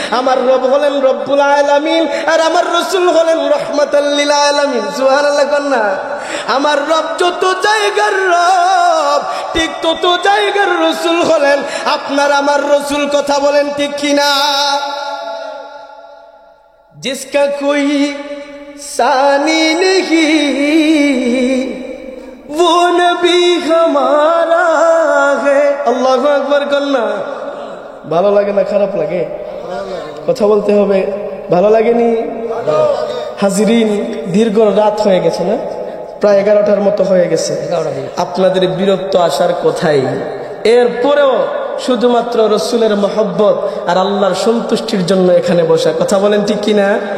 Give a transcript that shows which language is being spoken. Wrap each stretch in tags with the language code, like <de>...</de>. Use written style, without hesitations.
<bn>আমার রব হলেন রব্বুল আলামিন, আর আমার রসুল হলেন রহমাতাল লিল আলামিন। সুবহানাল্লাহ কন্যা? আমার রব যত জায়গার রব, ঠিক তত জায়গার রসুল হলেন আপনার আমার রসুল। কথা বলেন ঠিক কিনা?</bn> <hi>जिसका कोई सानी नहीं वो नबी हमारा है।</hi> <bn>আল্লাহু আকবার কন্যা? ভালো লাগে না খারাপ লাগে? কথা বলতে হবে। ভালো লাগেনি? হাজিরিন, দীর্ঘ রাত হয়ে গেছে না, প্রায় 11টার মতো হয়ে গেছে। আপনাদের বিরক্ত আসার কথাই, এরপরেও শুধুমাত্র রসুলের মহব্বত আর আল্লাহর সন্তুষ্টির জন্য এখানে বসা। কথা বলেন ঠিক কিনা?</bn>